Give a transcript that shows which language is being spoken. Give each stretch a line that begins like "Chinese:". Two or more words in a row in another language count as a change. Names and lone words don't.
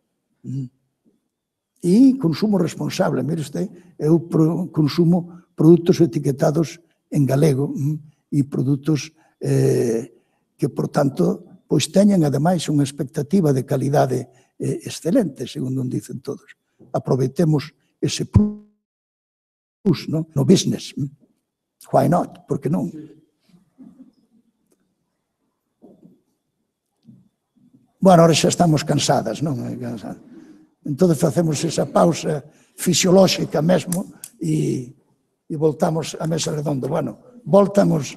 Galician: e consumo responsable, mire usted, eu consumo produtos etiquetados en galego e produtos que, por tanto, pois teñen, ademais, unha expectativa de calidade excelente, segundo dicen todos. Aproveitemos ese plus no business.
English: Why not?
Galician: Por que non?
Spanish: Bueno, ahora
Galician: xa estamos cansadas, non? Entón, facemos esa pausa fisiolóxica mesmo e voltamos á mesa redonda.